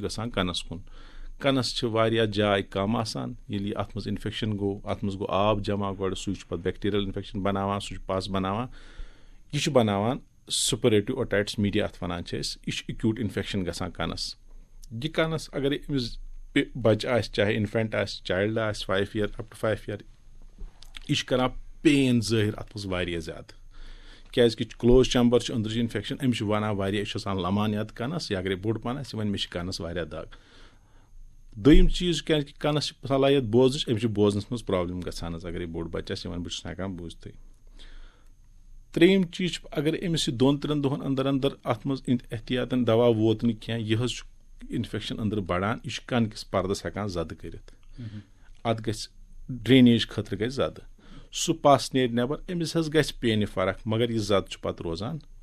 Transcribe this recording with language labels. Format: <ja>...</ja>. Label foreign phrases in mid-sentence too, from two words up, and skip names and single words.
<ks>گژھان کَنَس کُن کَنَس چھِ واریاہ جاے کَم آسان ییٚلہِ یہِ اَتھ منٛز اِنفٮ۪کشَن گوٚو اَتھ منٛز گوٚو آب جمع گۄڈٕ سُے چھُ پَتہٕ بیکٹیٖریَل اِنفٮ۪کشَن بَناوان سُہ چھُ پَس بَناوان یہِ چھُ بَناوان</ks> <en>suppurative otitis media</en> <ks>اَتھ وَنان چھِ أسۍ یہِ چھُ</ks> <en>acute infection</en> <ks>گژھان کَنَس یہِ کَنَس اَگرے أمِس بَچہِ آسہِ چاہے اِنفٮ۪نٹ آسہِ چایلڈ آسہِ 5 year</ks> <en>up to</en> <ks>5 year یہِ چھُ کَران پین ظٲہِر اَتھ منٛز واریاہ زیادٕ کیٛازِکہِ</ks> <en>closed chamber</en> <ks>چھُ أنٛدرٕ چھِ اِنفٮ۪کشَن أمِس چھُ وَنان واریاہ یہِ چھُ آسان لَمان یَتھ کَنَس یا اَگرے بوٚڑ پَہَن آسہِ یہِ وَنہِ مےٚ چھِ کَنَس واریاہ دَگ دوٚیِم چیٖز کیٛازِکہِ کَنَس چھِ صلٲحیت بوزنٕچ أمِس چھِ بوزنَس منٛز پرٛابلِم گژھان حظ اَگرے بوٚڑ بَچہِ آسہِ یہِ وَنہِ بہٕ چھُس نہٕ ہٮ۪کان بوٗزتھٕے 3یِم چیٖز چھُ اَگر أمِس یہِ 2-3 دۄہَن اَندَر اَتھ منٛز احتِیاطَن دَوا ووت نہٕ کینٛہہ یہِ حظ چھُ اِنفٮ۪کشَن أنٛدرٕ بَڑان یہِ چھُ کَنہٕ کِس پَردَس ہٮ۪کان زَدٕ کٔرِتھ اَتھ گژھِ ڈرٛینیج خٲطرٕ گژھِ زَدٕ سُہ پَس نیرِ نٮ۪بَر أمِس حظ گژھِ پیٚنہِ فرق مگر یہِ زَدٕ چھُ پَتہٕ روزان</ks>